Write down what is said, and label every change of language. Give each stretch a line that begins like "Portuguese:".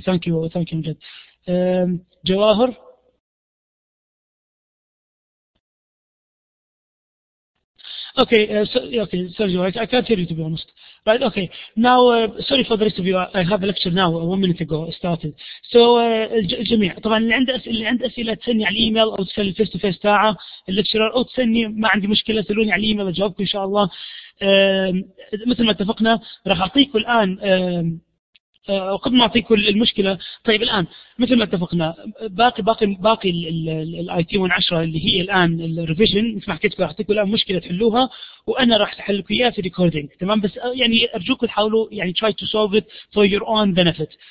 English: Thank you مجد.
Arabic: جواهر.
English: Okay, Sergio, I can't hear you to be honest. Right, okay. Now, sorry for the rest of you. I have a lecture now, 1 minute ago started.
Arabic: So, الجميع طبعا اللي عنده أسئلة تسني على الإيميل أو تسأل الفيس تو فيس تاعه الليكتشرر، أو تسني ما عندي مشكلة سألوني على الإيميل أجاوبكم إن شاء الله. مثل ما اتفقنا راح أعطيكم الآن قبل ما اعطيكم المشكله. طيب الان مثل ما اتفقنا باقي الاي تي 110 اللي هي الان الريفيجن، مثل ما حكيت لكم اعطيكم الان مشكله تحلوها وانا راح احل لكم اياها في ريكوردينج. تمام؟ بس يعني ارجوكم تحاولوا يعني
English: try to solve it for your own benefit.